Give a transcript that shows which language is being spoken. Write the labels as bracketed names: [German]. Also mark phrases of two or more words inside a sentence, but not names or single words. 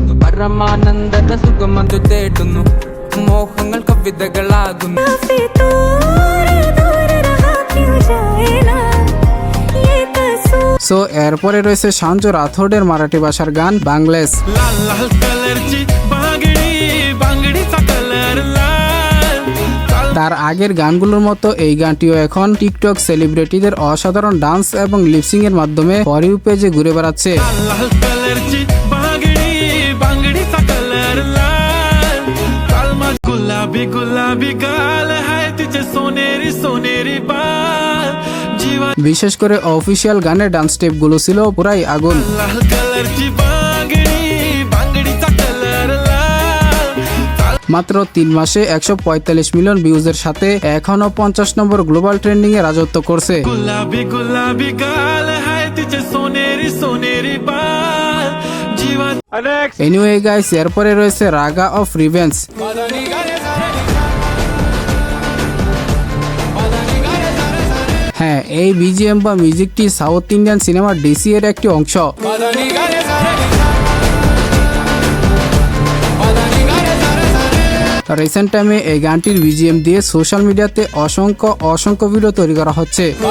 [Malayalam] പരമാനന്ദ സുഖമതു തേടുന്നു മോഹങ്ങൾ കവിതകളാകുന്നു [Bangla] সো এরপরে রয়েছে সঞ্জয় রাথোডের মারাঠি ভাষার গান বাংলাদেশ। [Marathi] লাল লাল কালার ची बांगडी बांगडीचा कलर लाल [Bangla] তার আগের গানগুলোর মতো এই গানটিও এখন টিকটক সেলিব্রিটিদের অসাধারণ ডান্স এবং লিপসিং এর মাধ্যমে [English] for you page [Bangla] ঘুরে বেড়াচ্ছে। [Marathi] लाल कलरची बांगडीचा कलर लाल कालमा गुलाबी गुलाबी गाल हाय तिचे सोनेरी सोनेरी बाल जीवा [Bangla] বিশেষ করে অফিসিয়াল গানের ডান্স স্টেপ গুলো ছিল পুরাই আগুন। [Marathi] लाल कलरची बांगडीचा कलर लाल [Bangla] মাত্র 3 মাসে 145 মিলিয়ন ভিউজের সাথে এখনো 50 নম্বর [English] global trending [Bangla] এ রাজত্ব করছে। [Marathi] गुलाबी गुलाबी गाल हाय तिचे सोनेरी सोनेरी बाल जीवा [Bangla] এনিওয়ে গাইস, এরপরে রয়েছে রাগা অফ রিভেঞ্জ। হ্যাঁ, এই বিজিএম বা মিউজিকটি [English] South Indian cinema [Bangla] ডিসি এর একটি অংশ। [English] recent time [Bangla] এই গানটির বিজিএম দিয়ে [English] social media [Bangla] অসংখ্য ভিডিও তৈরি করা হচ্ছে।